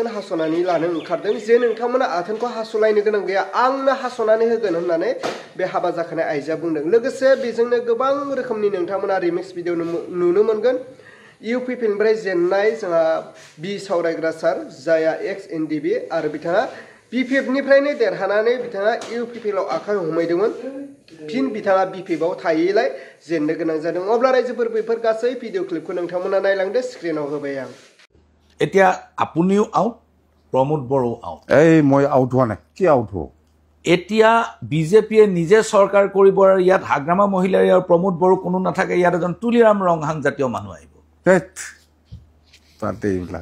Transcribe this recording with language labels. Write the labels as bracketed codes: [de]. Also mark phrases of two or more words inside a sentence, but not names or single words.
[brx] हास'नानै लानो ओंखारदों जे नोंथांमोना आथोनखौ हास'लायनो गोनां गैया आंनो हास'नानै होगोन होननानै बे हाबा जाखानाय आइजोआ बुंदों लोगोसे बेजोंनो गोबां रोखोमनि नोंथांमोना [en] remix video [brx] नुनो मोनगोन UPPनिफ्राय जेननाय जोंहा बि सावरायग्रा सार जाया XNDB आरो बिथाङा BPFनिफ्रायनो देरहानानै बिथाङा UPPआव आखाइ हमहैदोंमोन फिन बिथाङा BPFआव थायैलाय जेननो गोनां जादों अब्ला रायजोफोर बेफोर गासै भिडिअ क्लिपखौ नोंथांमोना नायलांदो स्क्रिनाव होबाय आं [as] এতিয়া আপুনিও আউট প্ৰমোদ বড়ো আউট এই মই আউট হোৱা নাই কি আউট হ'ব এতিয়া বিজেপিয়ে নিজে চৰকাৰ কৰিব আৰু ইয়াত হাগ্ৰামা মহিলাৰী আৰু প্ৰমোদ বড়ো কোনো নাথাকে ইয়াত এজন তুলিৰাম ৰংহাং জাতীয় মানুহ আহিব তাতে এইবিলাক